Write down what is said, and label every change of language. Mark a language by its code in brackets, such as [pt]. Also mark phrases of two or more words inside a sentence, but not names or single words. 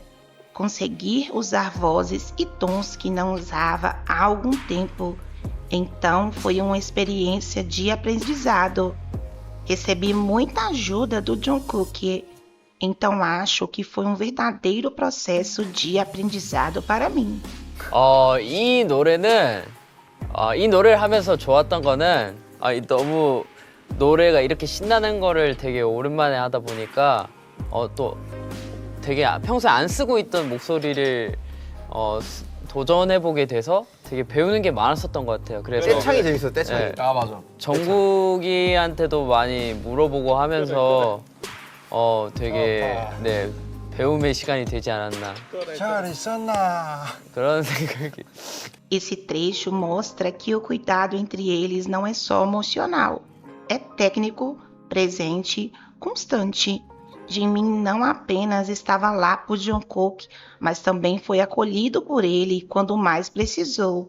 [pt] Conseguir usar vozes e tons que não usava há algum tempo. Então foi uma experiência de aprendizado. Recebi muita ajuda do Jungkook. Então acho que foi um verdadeiro processo de aprendizado para mim. [ko] 이 노래는 이 노래를 하면서 좋았던 거는 너무 노래가 이렇게 신나는 거를 되게 오랜만에 하다 보니까 또 되게 평소에 안 쓰고 있던 목소리를 도전해보게 돼서 되게 배우는 게 많았었던 것 같아요. 그래서 떼창이 재밌어, 떼창이. 네. 아, 맞아. 정국이한테도 많이 물어보고 하면서 되게 네, 배움의 시간이 되지 않았나 잘 있었나. 그런 생각이. [pt] Esse trecho mostra que o cuidado entre eles não é só emocional, é técnico, presente, constante. Jimin não apenas estava lá por Jungkook, mas também foi acolhido por ele quando mais precisou.